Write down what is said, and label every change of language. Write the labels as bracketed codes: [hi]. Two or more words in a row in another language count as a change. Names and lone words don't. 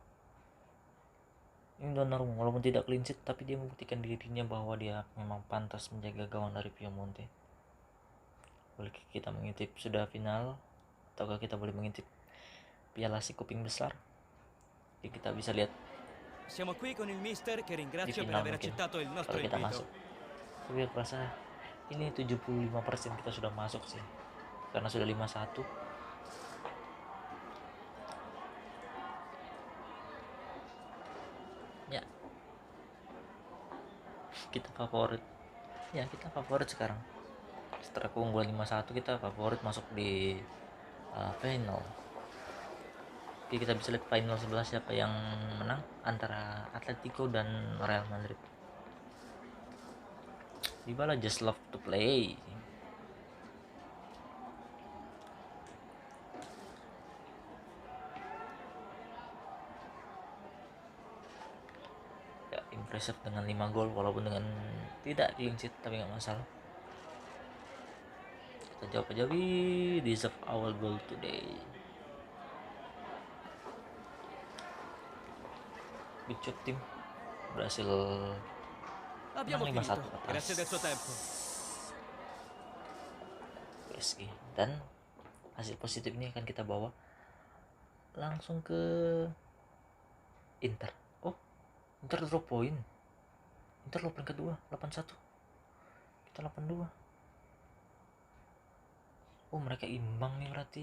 [id] Ini Donnarumma walaupun tidak [en] clean sheet, [id] tapi dia membuktikan dirinya bahwa dia memang pantas menjaga gawang dari Piemonte. Boleh kita mengintip sudah final, ataukah kita boleh mengintip piala si kuping besar? Jadi kita bisa lihat [it] Siamo qui con il mister che [id] di [it] ringrazio per [id] final [it] aver [id] mungkin [it] accettato il nostro [id] kalau kita [it] invito. [id] masuk. Tapi aku rasa ini 75% kita sudah masuk sih, karena sudah 5-1. Ya, kita favorit. Kita favorit sekarang. Setelah keunggulan 5-1, kita favorit masuk di final. Oke, kita bisa lihat final sebelah siapa yang menang antara Atletico dan Real Madrid. [en] Dybala just love to play. [id] Ya, impressive dengan 5 gol walaupun dengan tidak [en] clean sheet, [id] tapi nggak masalah. Kita jawab aja, [en] we deserve our goal today. Good job [id] tim, berhasil [it] Abbiamo [id] menang 5-1 [it] finito. [id] atas [it] Grazie del suo tempo. [id] PSG. Dan hasil positif ini akan kita bawa langsung ke Inter. Inter drop poin. Inter loh peringkat 2, 81. Kita 82. Mereka imbang nih berarti.